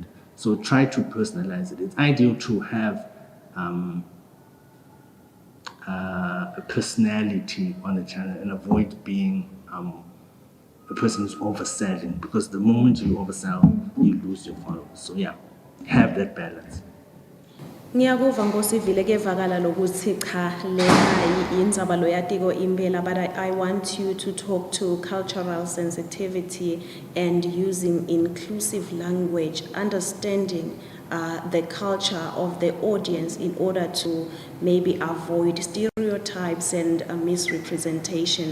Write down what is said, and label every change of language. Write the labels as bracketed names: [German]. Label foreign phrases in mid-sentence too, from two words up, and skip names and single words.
[English] So try to personalize it. It's ideal to have a personality on the channel and avoid being a person who's overselling, because the moment you oversell, you lose your followers. So yeah, have that balance. [Swati] Ngiyakuva ngosivile kevakala lokuthi cha lena indzaba loyatiko impela, [English] but I want you to talk to cultural sensitivity and using inclusive language, understanding the culture of the audience in order to maybe avoid stereotypes and misrepresentation.